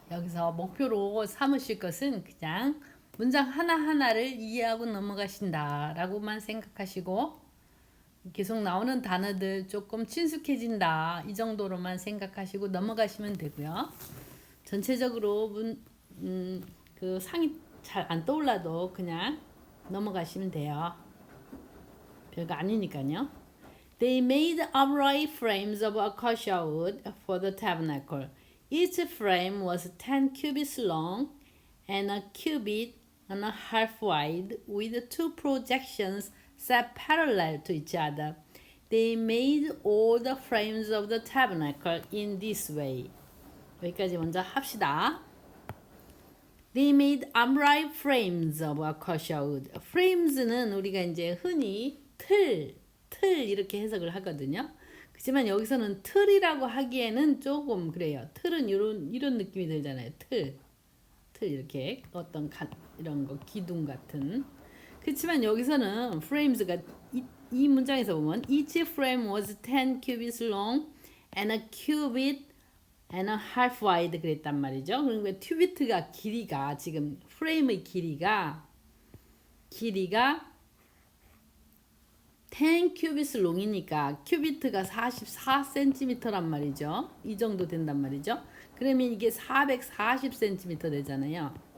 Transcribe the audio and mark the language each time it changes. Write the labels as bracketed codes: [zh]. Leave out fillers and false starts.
[ko] 여기서 목표로 삼으실 것은 그냥 문장 하나하나를 이해하고 넘어가신다 라고만 생각하시고 계속 나오는 단어들 조금 친숙해진다 이 정도로만 생각하시고 넘어가시면 되고요. 전체적으로 그 상이 잘 안 떠올라도 그냥 넘어가시면 돼요. 별거 아니니까요. [en] They made upright frames of acacia wood for the tabernacle. Each frame was 10 cubits long and a cubit and a half wide, with two projections set parallel to each other. They made all the frames of the tabernacle in this way. [ko] 여기까지 먼저 합시다. [en] They made upright frames of acacia wood. [ko] Frames는 우리가 이제 흔히 틀 이렇게 해석을 하거든요. 그렇지만 여기서는 틀이라고 하기에는 조금 그래요. 틀은 이런 느낌이 들잖아요. 틀 이렇게 어떤 이런 거 기둥 같은. 그렇지만 여기서는 frames가 이 문장에서 보면 [en] each frame was 10 cubits long and a cubit and a half wide [ko] 그랬단 말이죠. 그러니까 큐비트가 길이가 지금 프레임의 길이가 10 큐비트 롱이니까 큐비트가 44cm란 말이죠. 이 정도 된단 말이죠. 그러면 이게 440cm 되잖아요.